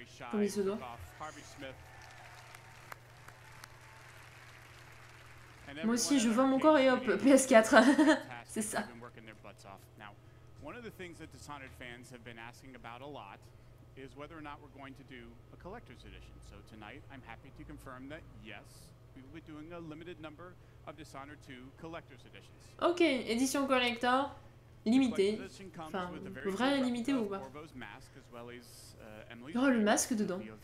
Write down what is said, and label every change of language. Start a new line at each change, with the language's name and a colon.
French: Comme il se doit. Moi aussi, je vends mon corps et hop, PS4. C'est ça.
English: One of the things that Dishonored fans have been asking about a lot is whether or not we're going to do a collector's edition. So tonight, I'm happy to confirm that yes, we will be doing a limited number of Dishonored 2 collector's editions.
French: Ok, édition collector, limitée. Enfin, vrai limité ou pas? Il y aura le masque dedans.